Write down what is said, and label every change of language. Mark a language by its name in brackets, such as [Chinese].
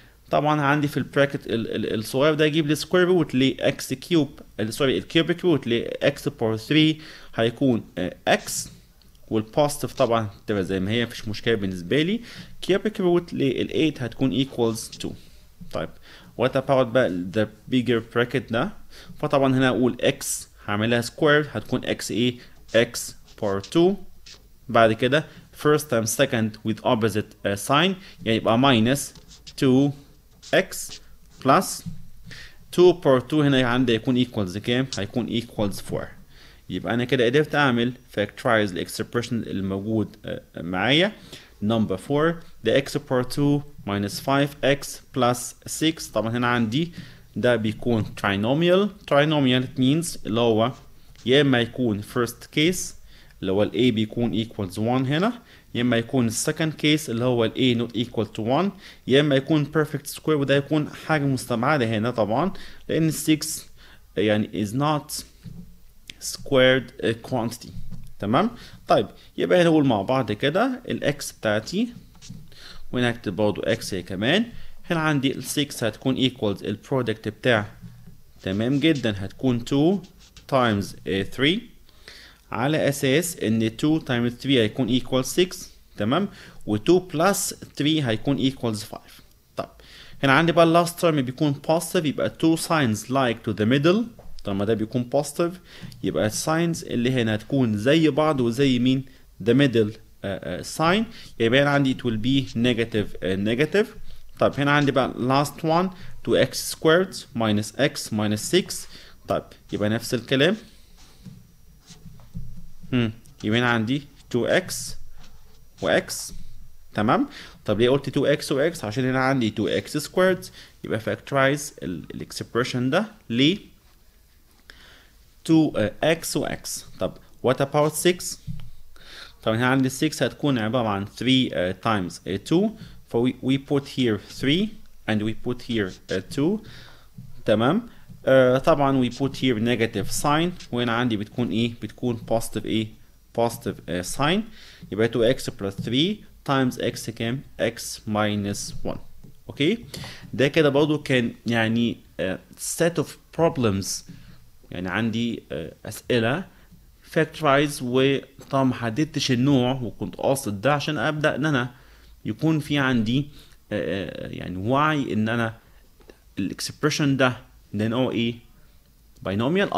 [Arabic] طبعا عندي في البراكت الصغير ده يجيب لي سكوير روت ل x كيوب سوري الكيوبيك روت ل x باور 3 هيكون x والبوزيتيف طبعا تبقى زي ما هي مفيش مشكله بالنسبه لي. كيوبيك روت لل 8 هتكون equals 2. طيب [English] what about بقى the bigger bracket [Arabic] ده؟ فطبعا هنا اقول x هعملها سكوير هتكون x ايه؟ x باور 2. [English] بعد كده first times second with opposite sign يعني يبقى minus 2x plus 2 باور 2 هنا عندي هيكون equals كام؟ هيكون equals 4. [Arabic] يبقى انا كده قدرت اعمل factorize الاكسبريشن الموجود معايا. [English] number 4 the x power 2 minus 5x plus 6. [Arabic] طبعا هنا عندي ده بيكون trinomial. trinomial means اللي هو يا اما يكون first case اللي هو ال a بيكون equals 1 هنا، يا اما يكون second case اللي هو ال a not equal to 1، يا اما يكون perfect square وده يكون حاجة مستبعدة هنا طبعا لان 6 يعني [English] is not squared quantity. [Arabic] تمام. طيب يبقى هنا نقول مع بعض كده الاكس بتاعتي ونكتب برضه اكس هي كمان. هنا عندي ال 6 هتكون equals البرودكت بتاع تمام جدا هتكون 2 times 3 على اساس ان 2 times 3 هيكون equals 6. تمام. [English] و 2 plus 3 هيكون equals 5. طيب هنا عندي بقى last term بيكون positive يبقى 2 signs like to the middle [Arabic] طالما ده بيكون positive يبقى الساينز اللي هنا هتكون زي بعض وزي مين؟ [English] the middle sign. يبقى هنا عندي it will be negative. [Arabic] طيب هنا عندي بقى [English] last one 2x squared minus x minus 6. [Arabic] طيب يبقى نفس الكلام. يبقى هنا عندي 2x و x. تمام. طب ليه قلت 2x و x؟ عشان هنا عندي 2x squared. يبقى factorize الاكسبريشن ده ل 2x و x. طب [English] what about 6؟ [Arabic] طبعا هنا عندي 6 هتكون عبارة عن 3 times 2. [English] ف we put here 3 and we put here 2. [Arabic] تمام. [English] طبعا we put here negative sign [Arabic] وهنا عندي بتكون ايه؟ بتكون [English] positive ايه؟ positive sign. يبقى 2x plus 3 times x كام؟ x minus 1. اوكي. [Arabic] ده كده برضو كان يعني [English] set of problems. [Arabic] يعني عندي اسئلة factorize وطبعا ما حددتش النوع وكنت قاصد ده عشان ابدا ان انا يكون في عندي يعني وعي ان انا الاكسبريشن ده نوعه ايه؟ باينوميال.